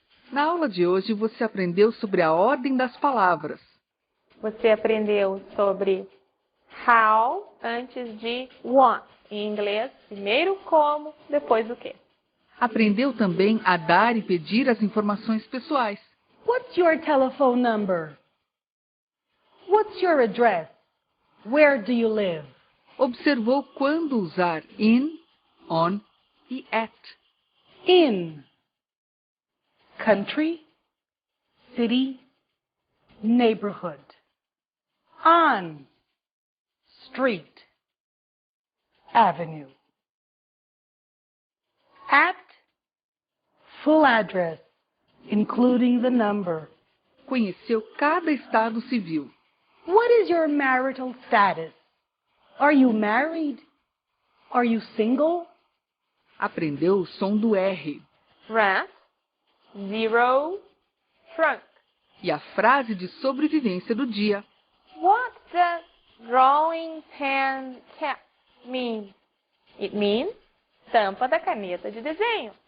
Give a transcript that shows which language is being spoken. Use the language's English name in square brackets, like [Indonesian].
[Portuguese] Na aula de hoje, você aprendeu sobre a ordem das palavras. Você aprendeu sobre how antes de what. Em inglês, primeiro como, depois o quê. Aprendeu também a dar e pedir as informações pessoais. [English] What's your telephone number? What's your address? Where do you live? [Portuguese] Observou quando usar in, on e at. [English] In. Country, city, neighborhood. On. Street. Avenue. At. Full address, including the number. [Portuguese] Conheceu cada estado civil. [English] What is your marital status? Are you married? Are you single? [Portuguese] Aprendeu o som do R. [English] Rest, zero, trunk. [Portuguese] E a frase de sobrevivência do dia. [English] What does drawing pen cap mean? It means [Portuguese] tampa da caneta de desenho.